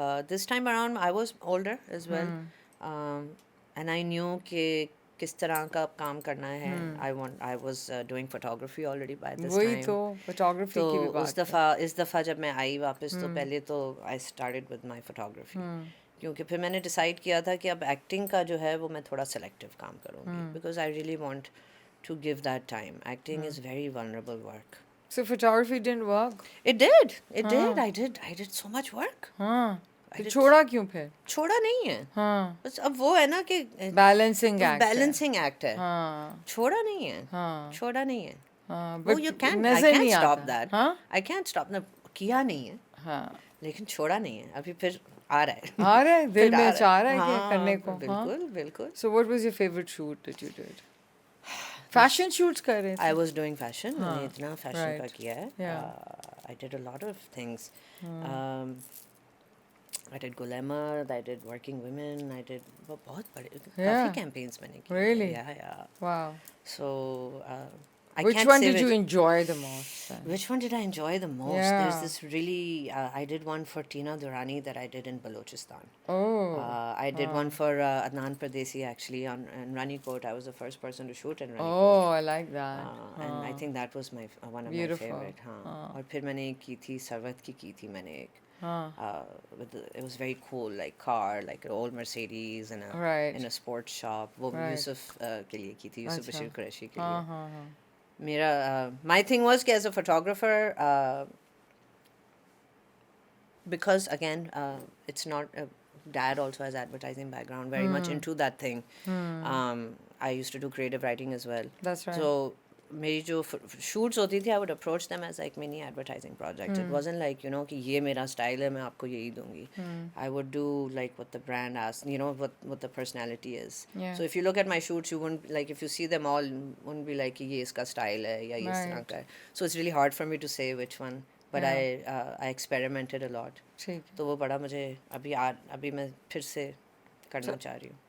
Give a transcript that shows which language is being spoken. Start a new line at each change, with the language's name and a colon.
English: This time around, I was older as well. And I knew
Urdu: کہ کس طرح کا کام کرنا ہے.
English: I was doing photography already by this time.
Urdu: وہی تو photography کی بھی بات. تو اس دفعہ جب میں آئی واپس تو پہلے تو
English: I started with my photography.
Urdu: کیونکہ پھر میں نے ڈیسائڈ کیا تھا کہ اب ایکٹنگ کا جو ہے وہ میں تھوڑا سلیکٹیو کام کروں گی.
English: Because I really want to give that time. Acting is very vulnerable work. So photography didn't work? It did. I did so much work.
Urdu: چھوڑا کیوں پھر؟ چھوڑا نہیں ہے. بس اب وہ ہے نا کہ
English: balancing
Urdu: ایکٹ ہے. چھوڑا نہیں ہے.
English: But you can't. I can't stop that. I can't stop.
Urdu: کیا نہیں ہے لیکن چھوڑا نہیں ہے. ابھی پھر آ رہا ہے دل میں چاہ رہا ہے کہ کرنے کو. بالکل.
English: So what was your favorite shoot that you did?
Urdu: Fashion shoots کر رہے تھے.
English: I was doing fashion.
Urdu: میں نے اتنا فیشن کا کیا ہے.
English: I did a lot of things. I did glamour, I did working women, I did
Urdu: بہت بڑے کافی
English: campaigns
Urdu: میں نے کی.
English: Really? Yeah. Wow. So which one did you enjoy the most? Which one did I enjoy the most? Yeah. There's this really I did one for Tina Durrani that I did in Balochistan. I did one for Adnan Pardesi actually on Rani Court. I was the first person to shoot in Rani Court. I like that. And I think that was one of Beautiful. my favorite.
Urdu: اور پھر میں نے کی تھی سروت کی تھی میں نے ایک.
English: It was very cool, like car, like an old Mercedes and in a sports shop.
Urdu: وہ یوسف کے لیے کی تھی, یوسف بشیر قریشی کے لیے.
English: میرا my thing was کہ as a photographer, because again it's not dad also has advertising background, very much into that thing. I used to do creative writing as well. That's right. So
Urdu: میری جو shoots ہوتی تھی
English: I would approach them as like mini advertising projects. It wasn't like
Urdu: کہ یہ میرا style ہے میں آپ کو یہی دوں گی.
English: I would do like what the brand asks, what the personality is. So if you look at my shoots, you wouldn't like, if you see them all, wouldn't be like
Urdu: یہ اس کا style ہے یا یہ اس طرح کا ہے.
English: So it's really hard for me to say which one, but I experimented a lot.
Urdu: تو وہ بڑا مجھے ابھی میں پھر سے کرنا چاہ رہی ہوں.